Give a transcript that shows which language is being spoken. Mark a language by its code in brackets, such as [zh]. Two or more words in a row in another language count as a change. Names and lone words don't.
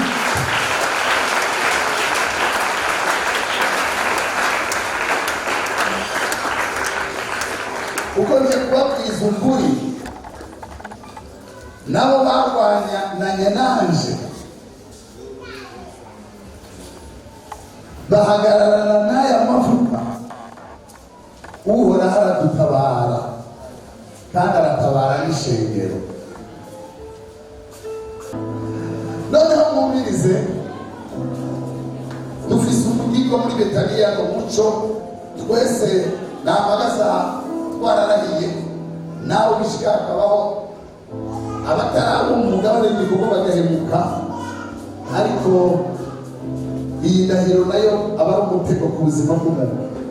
[rn] Uko nje kubabwiza ukuri, nabo barwanya na nyenanje bahagararana n'aya mavuta, uhoraho aradutabara kandi aratabara n'ishengero. Noneho mwumvirize, dufise umudigo muri Betaniya umuco, twese namagaza twararahiye, nawe bishika hakabaho abataraba umugabane w'igihugu bagahemuka, ariko iyi ndahiro nayo aba ari umutego ku buzima bw'umuntu.